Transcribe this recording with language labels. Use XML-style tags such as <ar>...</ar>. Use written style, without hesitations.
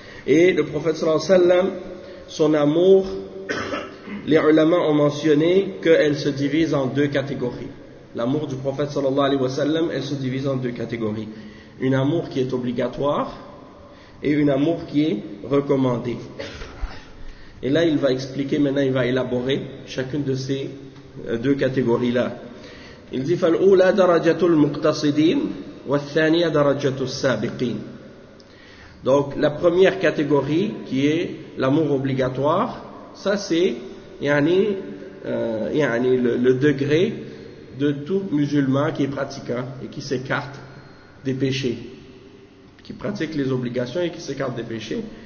<fr>Et le prophète sallallahu alayhi wa sallam, son amour, les ulama ont mentionné qu'elle se divise en deux catégories. L'amour du prophète sallallahu alayhi wa sallam, elle se divise en deux catégories. Une amour qui est obligatoire, et une amour qui est recommandée. Et là, il va expliquer, maintenant il va élaborer chacune de ces deux catégories-là. Il dit</fr> <ar>فالأولى درجة المقتصدين والثانية درجة السابقين.</ar> <fr>Donc la première catégorie qui est l'amour obligatoire, ça c'est le degré de tout musulman qui est pratiquant et qui s'écarte des péchés, qui pratique les obligations et qui s'écarte des péchés.</fr>